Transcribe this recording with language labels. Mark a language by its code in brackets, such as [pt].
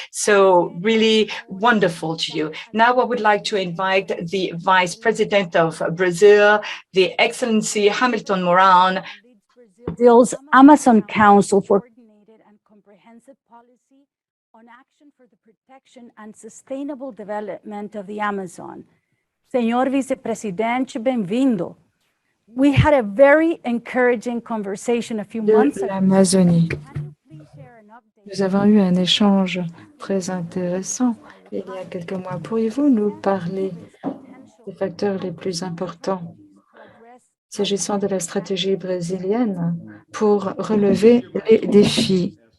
[en] So really wonderful to you. Now I would like to invite the Vice President of Brazil, the Excellency Hamilton Mourão, Brazil's Amazon Council for Coordinated and Comprehensive Policy on Action for the Protection and Sustainable Development of the Amazon. [pt] Senhor Vice-Presidente, bem-vindo. [en] We had a very encouraging conversation a few months ago. [fr] L'Amazonie. Nous avons eu un échange très intéressant il y a quelques mois. Pourriez-vous nous parler des facteurs les plus importants s'agissant de la stratégie brésilienne pour relever les défis?